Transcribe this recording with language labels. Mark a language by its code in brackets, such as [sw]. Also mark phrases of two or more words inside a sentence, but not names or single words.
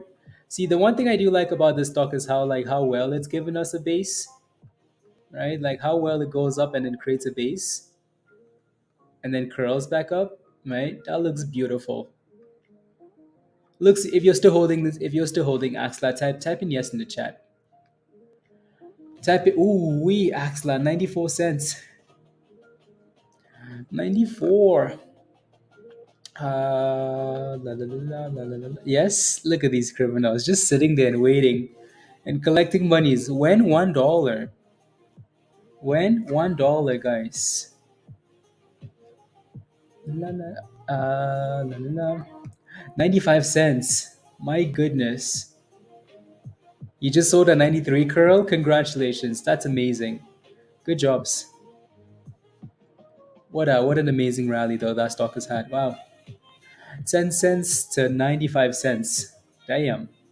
[en] See, the one thing I do like about this stock is how well it's given us a base, right? Like how well it goes up and then creates a base and then curls back up, right? That looks beautiful. Looks if you're still holding this, if you're still holding AXLA, type in yes in the chat. Type it. Ooh, we AXLA 94 cents. 94. La, la, la, la, la, la. Yes, look at these criminals just sitting there and waiting and collecting monies. When $1? When $1, guys? La, la, la, la, la. 95 cents. My goodness. You just sold a 93 curl? Congratulations. That's amazing. Good jobs. What an amazing rally though that stock has had. Wow. 10 cents to 95 cents. Damn.